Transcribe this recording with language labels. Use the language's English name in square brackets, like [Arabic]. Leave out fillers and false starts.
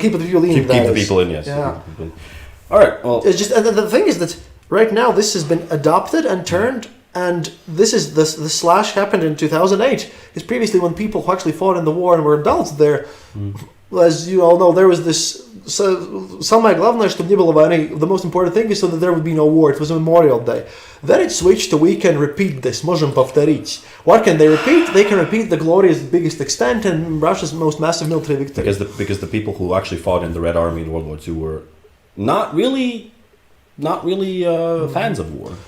[English] Keep the people in. Yes. Yeah. All right. Well, it's just, and the thing is that right now this has been adopted and turned, and this is the slash happened in 2008. Because previously, when people who actually fought in the war and were adults there, as you all know, there was this. [Russian] So, самое главное, чтобы не было войны. [English] The most important thing is so that there would be no war. It was a Memorial Day. Then it switched to we can repeat this. [Russian] Можем повторить. [English] What can they repeat? They can repeat the glory to the biggest extent and Russia's most massive military victory. Because the people who actually fought in the Red Army in World War II were not really fans of war.